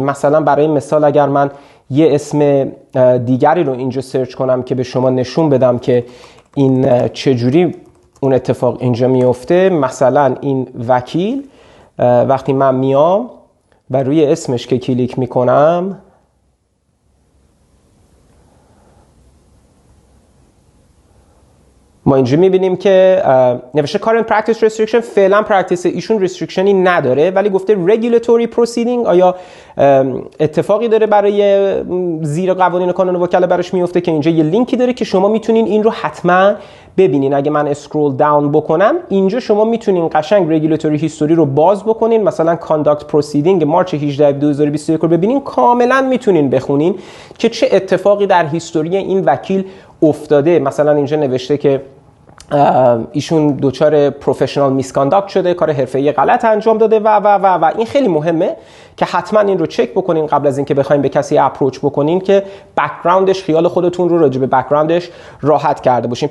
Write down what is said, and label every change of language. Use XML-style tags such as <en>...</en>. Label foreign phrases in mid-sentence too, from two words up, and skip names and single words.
<fa>مثلا برای مثال اگر من یه اسم دیگری رو اینجا سرچ کنم که به شما نشون بدم که این چجوری اون اتفاق اینجا میفته، مثلا این وکیل وقتی من میام و روی اسمش که کلیک میکنم ما اینجا میبینیم که نوشته</fa> <en>current practice restriction.</en> <fa>فعلا پرکتیس ایشون restrictionی نداره ولی گفته</fa> <en>regulatory proceeding.</en> <fa>آیا اتفاقی داره برای زیر قوانین قانون وکلا براش میفته که اینجا یه لینکی داره که شما میتونین این رو حتما ببینین. اگه من</fa> <en>scroll down</en> <fa>بکنم اینجا شما میتونین قشنگ</fa> <en>regulatory history</en> <fa>رو باز بکنین. مثلا</fa> <en>conduct proceeding</en> <fa>مارچ 18 2021 رو ببینین، کاملا میتونین بخونین که چه اتفاقی در هیستوری این وکیل افتاده. مثلا اینجا نوشته که ایشون دوچار</fa> <en>professional misconduct</en> <fa>شده، کار حرفه‌ای غلط انجام داده و این خیلی مهمه که حتما این رو چک بکنین قبل از اینکه بخواید به کسی اپروچ بکنین که بک‌گراندش، خیال خودتون رو راجع به بک‌گراندش راحت کرده باشین.</fa>